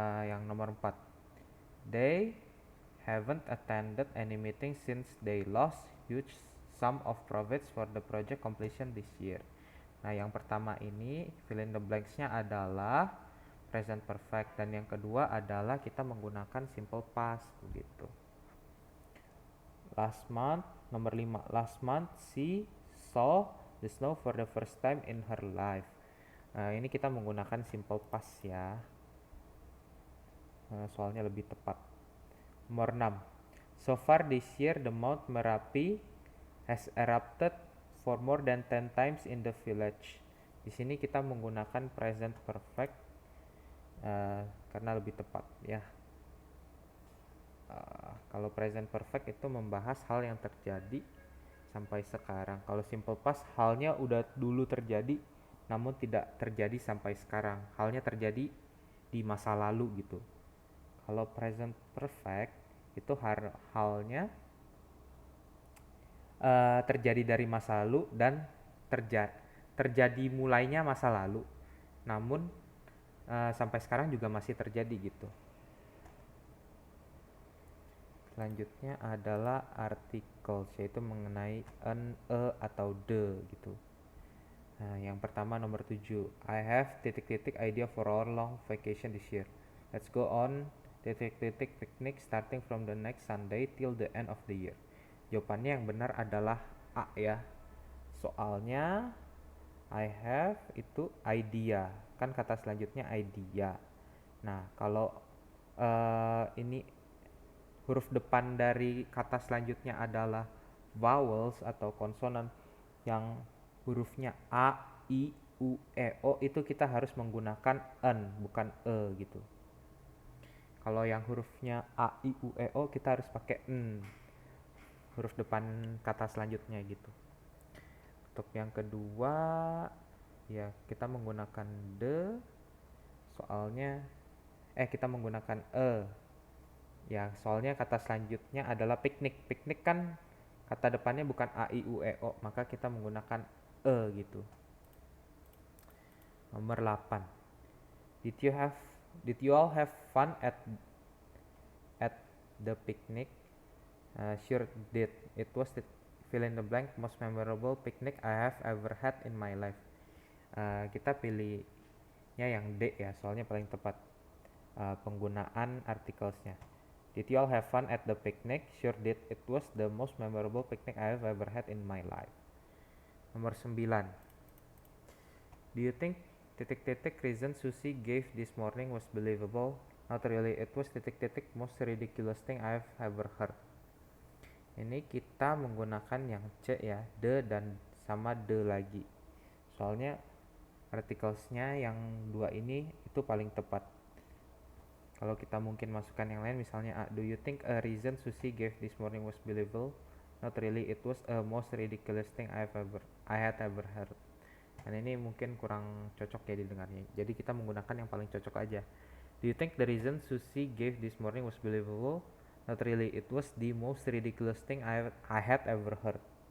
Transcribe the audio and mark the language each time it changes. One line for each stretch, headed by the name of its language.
Indonesian: Yang nomor 4,
English: they haven't attended any meeting since they lost huge sum of profits for the project completion this year.
Indonesian: Nah, yang pertama ini
English: fill in the blanks-
Indonesian: nya adalah present perfect, dan yang kedua adalah kita menggunakan simple past begitu.
English: Last month,
Indonesian: nomor 5.
English: Last month she saw the snow for the first time in her life.
Indonesian: Ini kita menggunakan simple past ya. Soalnya lebih tepat. Nomor 6. So far this year the Mount Merapi has erupted for more than 10 times in the village. Di sini kita menggunakan present perfect karena lebih tepat ya. Kalau present perfect itu membahas hal yang terjadi sampai sekarang. Kalau simple past halnya udah dulu terjadi namun tidak terjadi sampai sekarang. Halnya terjadi di masa lalu gitu. Kalau present perfect itu halnya terjadi dari masa lalu dan terjadi mulainya masa lalu. Namun sampai sekarang juga masih terjadi gitu. Selanjutnya adalah articles, yaitu mengenai an, a, atau the gitu. Nah, yang pertama nomor 7.
English: I have idea for our long vacation this year. Let's go on picnic starting from the next Sunday till the end of the year.
Indonesian: Jawabannya yang benar adalah A ya. Soalnya
English: I have
Indonesian: itu idea. Kan kata selanjutnya idea. Nah, kalau ini huruf depan dari kata selanjutnya adalah vowels atau konsonan yang hurufnya a, i, u, e, o, itu kita harus menggunakan an bukan e gitu. Kalau yang hurufnya a, i, u, e, o kita harus pakai n, huruf depan kata selanjutnya gitu. Untuk yang kedua ya kita menggunakan the, soalnya kita menggunakan ya soalnya kata selanjutnya adalah piknik. Piknik kan kata depannya bukan a, i, u, e, o, maka kita menggunakan gitu. Nomor 8.
English: Did you all have fun at the picnic? Sure did. It was the fill in the blank most memorable picnic I have ever had in my life.
Indonesian: Kita pilihnya yang D ya, soalnya paling tepat penggunaan artiklesnya.
English: Did you all have fun at the picnic? Sure did. It was the most memorable picnic I have ever had in my life.
Indonesian: Nomor 9.
English: Do you think reason Susie gave this morning was believable? Not really. It was most ridiculous thing I have ever heard.
Indonesian: Ini kita menggunakan yang C ya, the dan sama the lagi. Soalnya artiklesnya yang dua ini itu paling tepat. Kalau kita mungkin masukkan yang lain misalnya
English: do you think a reason Susie gave this morning was believable? Not really. It was a most ridiculous thing I had ever heard.
Indonesian: Dan ini mungkin kurang cocok ya didengarnya. Jadi kita menggunakan yang paling cocok aja.
English: Do you think the reason Susie gave this morning was believable? Not really. It was the most ridiculous thing I had ever heard.